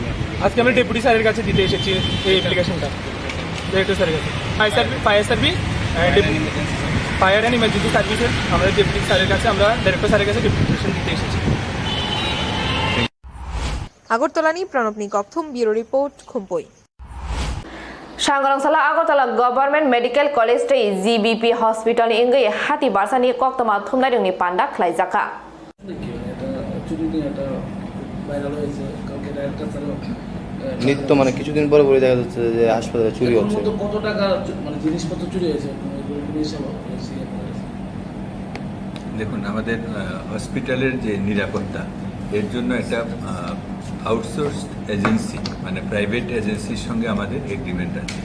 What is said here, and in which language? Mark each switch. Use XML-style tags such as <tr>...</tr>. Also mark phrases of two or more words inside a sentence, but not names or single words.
<bn>আজকে আমরা ডেপুটি স্যারের কাছে দিতে এসেছি এই অ্যাপ্লিকেশনটা। ডেপুটি স্যারের কাছে ফায়ার সার্ভিস ফায়ার অ্যান্ড ইমার্জেন্সি সার্ভিসের আমরা ডেপুটি স্যারের কাছে, আমরা ডাইরেক্টর স্যারের কাছে ডেপুটেশন দিতে এসেছি।</bn> <trp>আগরতলানি প্রণব নিকথম,</trp> <en>bureau report,</en> <trp>খুম্পই। Shangrangsalah Agartala Government Medical College Day GBP Hospital Ingai Hati Barsani Koktama Thumnari ni Panda Klaizaka.</trp> <bn>নিত্য মানে কিছুদিন পরে পরে দেখা যাচ্ছে যে হাসপাতালে চুরি হচ্ছে। কত টাকা মানে জিনিসপত্র চুরি হয়েছে? দেখুন, আমাদের হসপিটালের যে নিরাপত্তা, এর জন্য একটা</bn> <en>outsourced agency</en> <bn>মানে</bn> <en>private agency</en> <bn>সঙ্গে আমাদের এগ্রিমেন্ট আছে।</bn>